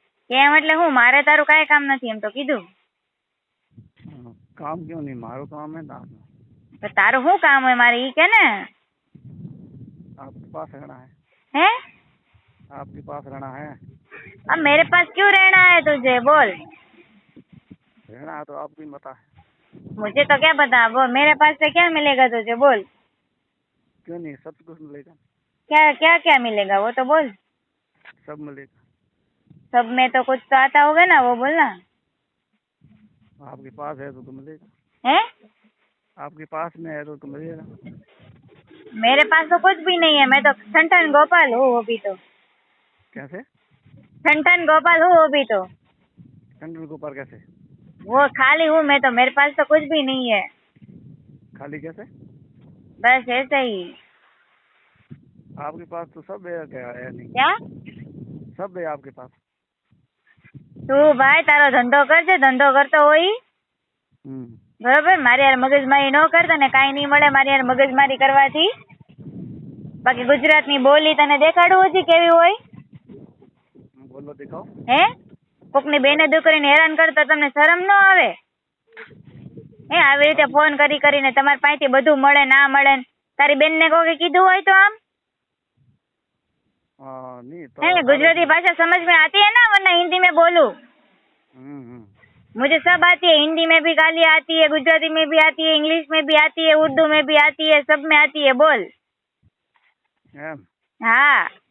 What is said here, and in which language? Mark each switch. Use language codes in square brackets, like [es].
[gu] કેમ એટલે હું, મારે તારું કઈ કામ નથી એમ તો કીધું. [hi] काम क्यों नहीं, मारो काम है ना। [gu] તો તારું શું કામ હોય મારે ઈ કે ને? [hi] आपके पास रहना है। हैं? आपके पास रहना है। अब मेरे पास क्यों रहना है तुझे, बोल। रहना है तो आपको ही पता है। मुझे तो क्या पता, बोल मेरे पास से क्या मिलेगा तुझे, बोल। क्यों नहीं, सब कुछ मिलेगा। क्या क्या क्या मिलेगा वो तो बोल। सब मिलेगा। सब में तो कुछ तो आता होगा ना, वो बोलना। आपके पास है तो मिलेगा। हैं? आपके पास में है तो मिलेगा। मेरे पास तो कुछ भी नहीं है, मैं तो ठंठन गोपाल हूँ अभी तो। कैसे? ठंठन गोपाल हूँ अभी तो। चंद्र गोपाल कैसे? वो खाली हूँ मैं तो, मेरे पास तो कुछ भी नहीं है। खाली कैसे? बस ऐसे ही। आपके पास तो सब है, क्या है नहीं? क्या? सब है आपके पास। [gu] તું ભાઈ તારો ધંધો કરજે, ધંધો કરતો હોય બરોબર, મારી યાર મગજમારી ન કરતા ને, કાંઈ નહીં મળે મારી યાર મગજમારી કરવાથી. બાકી ગુજરાતની બોલી તને દેખાડું હજી કેવી હોય? [hi] बोलो दिखाओ। [gu] હે? કોકની બેને દીકરીને હેરાન કરતા તમને શરમ ન આવે? હે, આવી રીતે ફોન કરી કરીને તમારી પાસેથી બધું મળે ના મળે ને તારી બેનને કોકે કીધું હોય તો આમ? [hi] नहीं तो है, गुजराती भाषा समझ में आती है ना, वरना हिंदी में बोलूं? मुझे सब आती है, हिंदी में भी गाली आती है, गुजराती में भी आती है, इंग्लिश में भी आती है, उर्दू में भी आती है, सब में आती है, बोल। हाँ